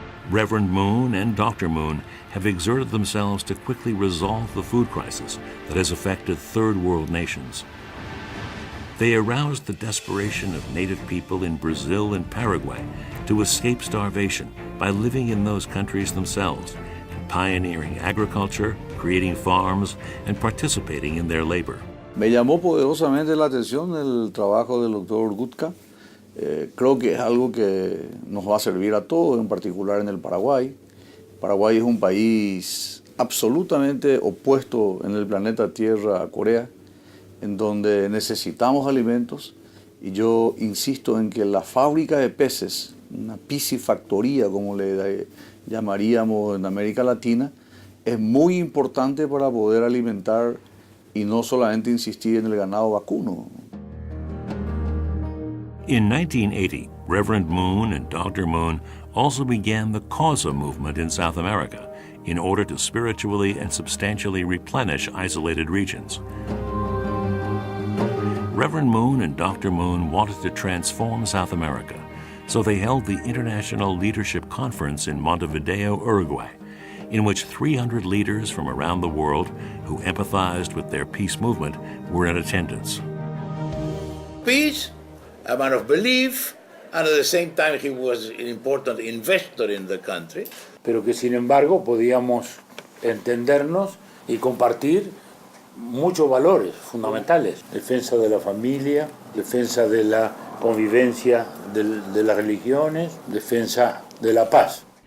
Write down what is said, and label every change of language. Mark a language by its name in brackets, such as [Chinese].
[English] Reverend Moon and Dr. Moon have exerted themselves to quickly resolve the food crisis that has affected third world nations. They aroused the desperation of native people in Brazil and Paraguay to escape starvation by living in those countries themselves, pioneering agriculture, creating farms, and participating in their labor. [Spanish] Me llamó poderosamente la atención el trabajo del doctor Gutka. Creo que es algo que nos va a servir a todos, en particular en el Paraguay. Paraguay es un país absolutamente opuesto en el planeta Tierra a Corea, en donde necesitamos alimentos, y yo insisto en que la fábrica de peces, una piscifactoría como le llamaríamos en América Latina, es muy importante para poder alimentar y no solamente insistir en el ganado vacuno. [English] In 1980, Reverend Moon and Dr. Moon also began the Causa movement in South America in order to spiritually and substantially replenish isolated regions. Reverend Moon and Dr. Moon wanted to transform South America, so they held the International Leadership Conference in Montevideo, Uruguay, in which 300 leaders from around the world who empathized with their peace movement were in attendance. Peace, a man of belief, and at the same time he was an important investor in the country. [Spanish] Pero que sin embargo podíamos entendernos y compartir muchos valores fundamentales. Defensa de la familia, defensa de la convivencia de las religiones, defensa de la paz.